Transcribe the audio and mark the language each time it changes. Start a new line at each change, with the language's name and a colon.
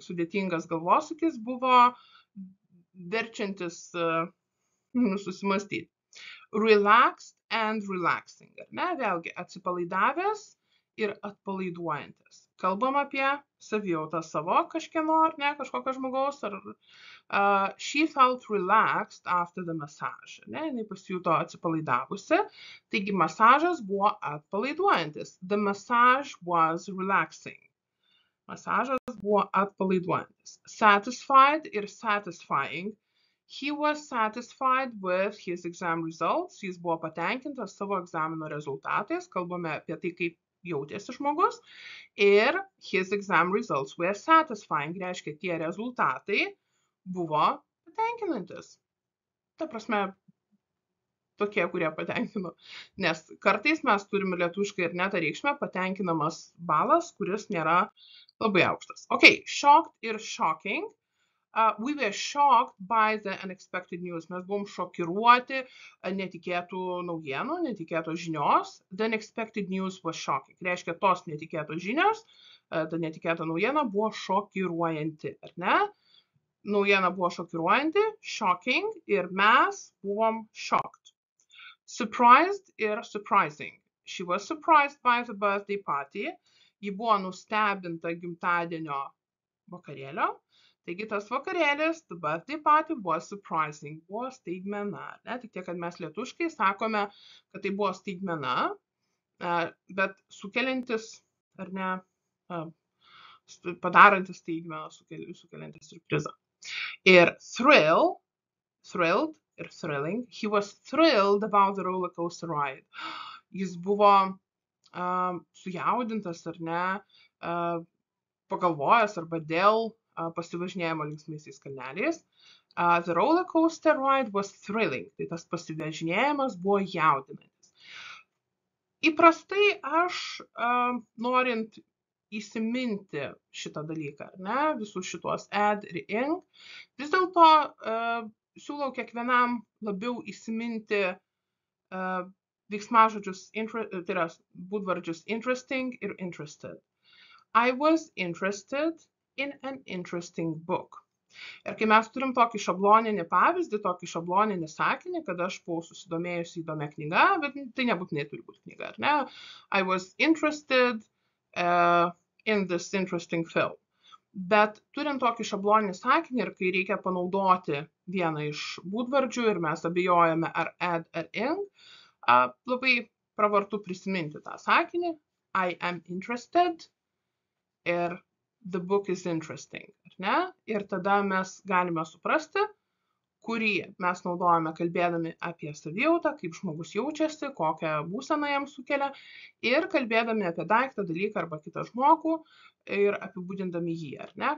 Lithuanian: Sudėtingas galvosūkis buvo verčiantis susimastyti.
English: Relaxed and relaxing.
Lithuanian: Vėlgi, atsipalaidavęs ir atpalaiduojantis. Kalbam apie savijautą savo kažkieno, kažkokio žmogaus.
English: She felt relaxed after the massage.
Lithuanian: Jinai pasijuto atsipalaidavusi. Taigi, masažas buvo atpalaiduojantis.
English: The massage was relaxing.
Lithuanian: Masažas buvo atpalaiduojantis.
English: Satisfied ir satisfying. He was satisfied with his exam results.
Lithuanian: Jis buvo patenkintas savo egzamino rezultatais. Kalbame apie tai, kaip jautėsi žmogus.
English: Ir his exam results were satisfying.
Lithuanian: Reiškia, tie rezultatai buvo patenkinantis. Ta prasme, tokie, kurie patenkino. Nes kartais mes turime lietuviškai ir netą reikšmę patenkinamas balas, kuris nėra labai aukštas.
English: Okay, shocked ir shocking. We were shocked by the unexpected news.
Lithuanian: Mes buvom šokiruoti netikėtų naujienų, netikėtos žinios.
English: The unexpected news was shocking.
Lithuanian: Reiškia, tos netikėtos žinios, ta netikėta naujiena buvo šokiruojanti, ar ne? Naujiena buvo šokiruojanti, shocking, ir mes buvom shocked.
English: Surprised ir surprising. She was surprised by the birthday party.
Lithuanian: Ji buvo nustebinta gimtadienio vakarėlio. Taigi tas vakarėlis,
English: the birthday party was surprising,
Lithuanian: buvo staigmena. Tik tiek, kad mes lietuviškai sakome, kad tai buvo staigmena, bet sukeliantis, ar ne, padarantis staigmeną, sukeliantis surprizą.
English: Ir thrilled ir thrilling, he was thrilled about the roller coaster ride.
Lithuanian: Jis buvo sujaudintas, ar ne, pagalvojęs arba dėl pasivažinėjimo linksmaisiais kalneliais.
English: The roller coaster ride was thrilling.
Lithuanian: Tai tas pasivažinėjimas buvo jaudinantis. Įprastai aš, norint įsiminti šitą dalyką, ar ne, visus šitos add ir ing, vis dėlto siūlau kiekvienam labiau įsiminti veiksmažodžius, tai yra būdvardžius interesting ir interested.
English: I was interested in an interesting book.
Lithuanian: Ir kai mes turim tokį šabloninį pavyzdį, tokį šabloninį sakinį, kad aš buvau susidomėjusi įdomia knyga, bet tai nebūtinai turi būti knyga, ar ne?
English: I was interested in this interesting film.
Lithuanian: Bet turint tokį šabloninį sakinį ir kai reikia panaudoti vieną iš būdvardžių ir mes abejojame ar add ar ing, labai pravartu prisiminti tą sakinį.
English: I am interested ir the book is interesting,
Lithuanian: ar ne? Ir tada mes galime suprasti, kurį mes naudojame kalbėdami apie savijautą, kaip žmogus jaučiasi, kokią būseną jam sukelia, ir kalbėdami apie daiktą, dalyką arba kitą žmogų ir apibūdindami jį, ar ne?